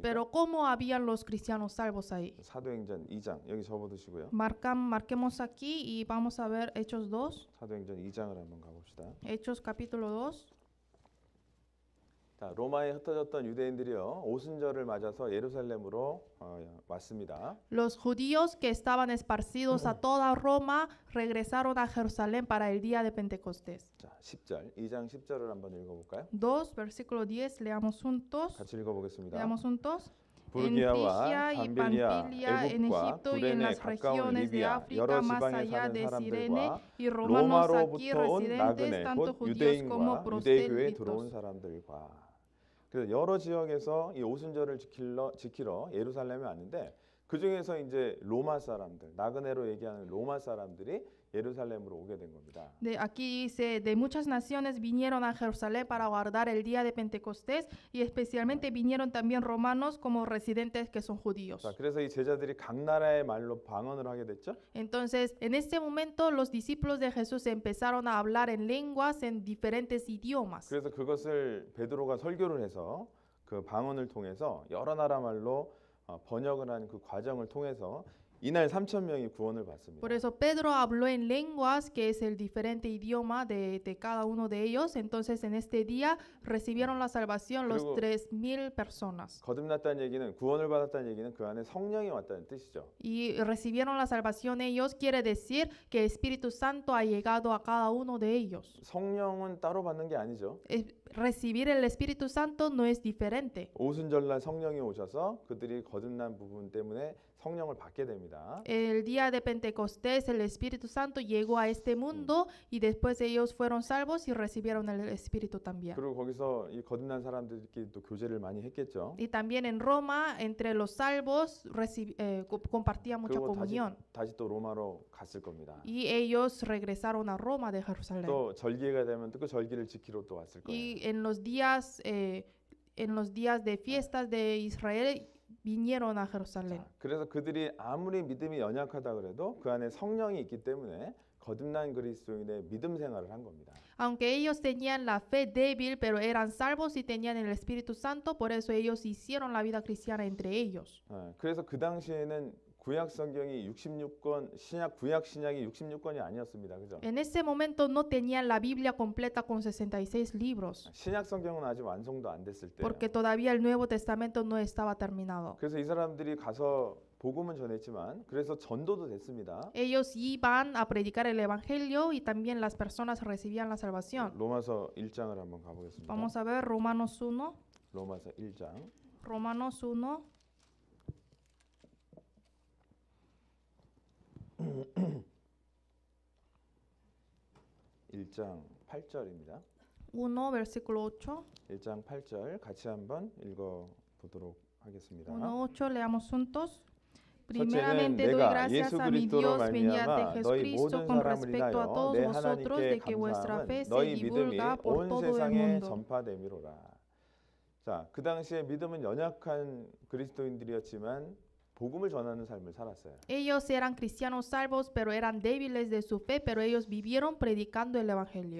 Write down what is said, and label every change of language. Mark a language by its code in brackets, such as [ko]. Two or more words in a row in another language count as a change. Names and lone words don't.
[es] Pero ¿cómo habían los cristianos salvos ahí? [ko] 사도행전 2장 여기 접어두시고요. [es] Marquemos aquí y vamos a ver Hechos 2. [ko] 사도행전 2장을 한번 가봅시다. [es] Hechos capítulo 2. [ko] 자, 로마에 흩어졌던 유대인들이요 오순절을 맞아서 예루살렘으로 왔습니다. [es] Los judíos que estaban esparcidos a toda Roma regresaron a Jerusalén para el día de Pentecostés. [ko] 자, 10절 2장 10절을 한번 읽어볼까요? [es] 2, versículo 10, leamos juntos. [ko] 같이 읽어보겠습니다. [es] Leamos juntos. [ko] 부르기아와 [es] y [ko] 밤빌리아, [es] Pamfilia, en [ko] 애국과 [es] Egipto y en [ko] 구레네 [es] las [ko] 가까운 [es] regiones de [ko] 리비아 [es] África [ko] 여러 [es] más [ko] 지방에 [es] allá [ko] 사는 [es] de Cirene [ko] 사람들과 [es] y romanos aquí [ko] 로마로부터 온 [es] residentes, [ko] 나그네 [es] tanto [ko] 곧 [es] judíos como [ko] 유대인과 유대교에 들어온 [es] proselitos. [ko] 사람들과 그래서 여러 지역에서 이 오순절을 지키러 예루살렘에 왔는데 그 중에서 이제 로마 사람들 나그네로 얘기하는 로마 사람들이 예루살렘으로 오게 된 겁니다. [es] Aquí dice, de muchas naciones vinieron a Jerusalén para guardar el día de Pentecostés y especialmente vinieron también romanos como residentes que son judíos. [ko] 자, 그래서 이 제자들이 각 나라의 말로 방언을 하게 됐죠. [es] Entonces, en este momento los discípulos de Jesús empezaron a hablar en lenguas en diferentes idiomas. [ko] 그래서 그것을 베드로가 설교를 해서 그 방언을 통해서 여러 나라 말로 번역을 한 그 과정을 통해서 이날 3,000명이 구원을 받습니다. [es] Por eso Pedro habló en lenguas, que es el diferente idioma de cada uno de ellos. Entonces, en este día recibieron la salvación los [ko] 그리고 [es] 3,000 personas. [ko] 거듭났다는 얘기는 구원을 받았다는 얘기는 그 안에 성령이 왔다는 뜻이죠. [es] Y recibieron la salvación ellos, quiere decir que el Espíritu Santo ha llegado a cada uno de ellos. [ko] 성령은 따로 받는 게 아니죠. [es] Recibir el Espíritu Santo no es diferente. [ko] 오순절날 성령이 오셔서 그들이 거듭난 부분 때문에 성령을 받게 됩니다. [es] El día de Pentecostés el Espíritu Santo llegó a este mundo y después ellos fueron salvos y recibieron el Espíritu también. [ko] 그리고 거기서 이 거듭난 사람들끼리 또 교제를 많이 했겠죠. [es] Y también en Roma, entre los salvos, compartían mucha [ko] 그리고 [es] comunión. [ko] 다시 또 로마로 갔을 겁니다. [es] Y ellos regresaron a Roma de Jerusalén. [ko] 또 절기가 되면 또 그 절기를 지키러 또 왔을 거예요. [es] Y en los días de fiestas de Israel vinieron a Jerusalén. [ko] 자, 그래서 그들이 아무리 믿음이 연약하다 그래도 그 안에 성령이 있기 때문에 거듭난 그리스도인의 믿음 생활을 한 겁니다. [es] Aunque ellos tenían la fe débil, pero eran salvos y tenían el Espíritu Santo, por eso ellos hicieron la vida cristiana entre ellos. [ko] 그래서 그 당시에는 구약 성경이 66권, 구약 신약이 66권이 아니었습니다. 그죠? [es] En ese momento no tenían la Biblia completa con 66 libros, [ko] 신약 성경은 아직 완성도 안 됐을 때. [es] porque todavía el Nuevo Testamento no estaba terminado. [ko] 그래서 이 사람들이 가서 복음은 전했지만 그래서 전도도 됐습니다. [es] Ellos iban a predicar el Evangelio y también las personas recibían la salvación. [ko] 로마서 1장을 한번 가보겠습니다. [es] Vamos a ver Romanos 1. [ko] 로마서 1장. [es] Romanos 1. [ko] 1장 8절입니다. [es] 1, versículo 8. [ko] 1장 8절 같이 한번 읽어보도록 하겠습니다. [es] 1:8 leamos juntos. [ko] 첫째는 [es] Primeramente doy [ko] 내가 [es] gracias [ko] 예수 [es] a mi [ko] 그리스도로 [es] Dios mediante [ko] 말미암아 너희 [es] Jesucristo [ko] 모든 [es] con [ko] 사람을 [es] respecto a [ko] 인하여 [es] todos [ko] 내 [es] vosotros de [ko] 하나님께 [es] que vuestra fe [ko] 감사함은 [es] se [ko] 너희 믿음이 [es] divulga por [ko] 온 [es] todo el [ko] 세상에 [es] mundo. [ko] 전파됨이로라. 자, 그 당시에 믿음은 연약한 그리스도인들이었지만 복음을 전하는 삶을 살았어요. [es] Ellos eran cristianos salvos, pero eran débiles de su fe, pero ellos vivieron predicando el evangelio.